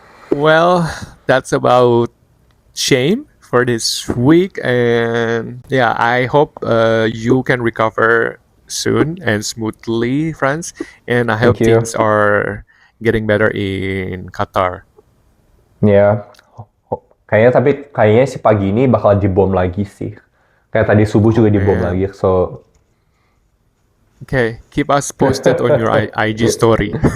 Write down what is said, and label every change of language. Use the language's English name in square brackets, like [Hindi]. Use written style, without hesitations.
[English] Well, that's about shame for this week, and yeah, I hope you can recover soon and smoothly, friends. And I hope Thank you. things are getting better in Qatar. [Indonesian] Ya. Kayaknya si pagi ini bakal dibom lagi sih. Kayak tadi subuh juga dibom [English] man. [Indonesian] lagi. So [English] Okay, keep us posted on your IG story.